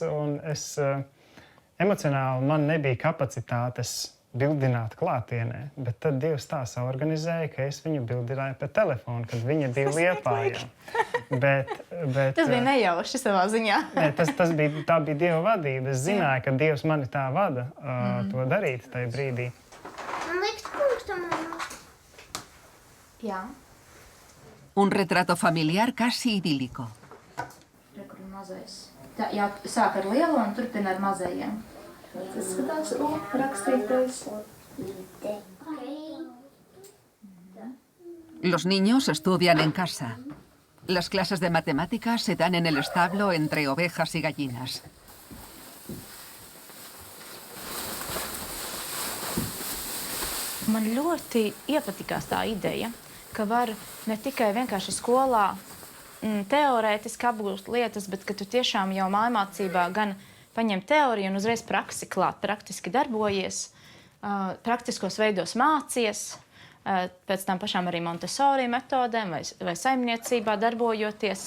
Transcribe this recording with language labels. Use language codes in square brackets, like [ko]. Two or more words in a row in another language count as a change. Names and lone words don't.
[lv] Un es emocionāli man nebija kapacitātes bildināt klātienē, bet tad Dievs tā saorganizēja, ka es viņu bildināju pa telefonu, kad viņa bija Liepājā. Tas bija nejauši savā ziņā. Nē, tā bija Dieva vadība. Es zināju, ka Dievs mani tā vada to darīt tajā brīdī. Man liekas, kungs tam Jā. [es] Un retrato familiar casi idílico. [lv] Rekur mazais. Tā, jā, sāk ar lielo un turpina ar mazajiem. Tas skatās rakstītais. [es] Los niños estudian en casa. Las clases de matemáticas se dan en el establo entre ovejas y gallinas. [lv] Man ļoti iepatikās tā ideja, ka var ne tikai vienkārši skolā teorētiski apgūst lietas, bet ka tu tiešām jau mājmācībā gan paņem teoriju un uzreiz praksi klāt, praktiski darbojies, praktiskos veidos mācies, pēc tam pašām arī Montessori metodēm vai saimniecībā darbojoties.